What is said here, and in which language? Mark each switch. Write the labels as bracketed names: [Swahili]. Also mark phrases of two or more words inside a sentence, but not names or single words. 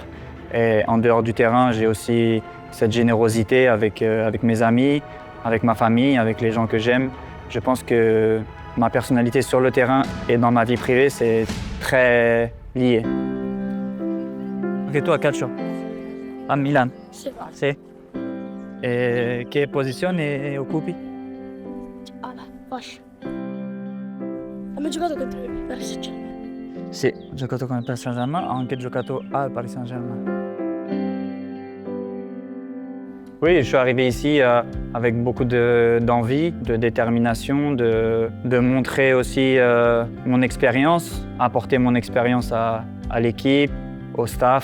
[French] Et en dehors du terrain, j'ai aussi cette générosité avec mes amis, avec ma famille, avec les gens que j'aime. Je pense que ma personnalité sur le terrain et dans ma vie privée, c'est très lié. Ok, toi, [Italian] calcio? A Milan? Sì. E che posizione occupi? Ala, fascia. Abbiamo giocato contro il Paris Saint-Germain. Sì, ho giocato con il Paris Saint-Germain, ho anche giocato al Paris Saint-Germain. [French] Oui, je suis arrivé ici avec beaucoup d'envie, de détermination, de montrer aussi mon expérience, apporter mon expérience à l'équipe, au staff.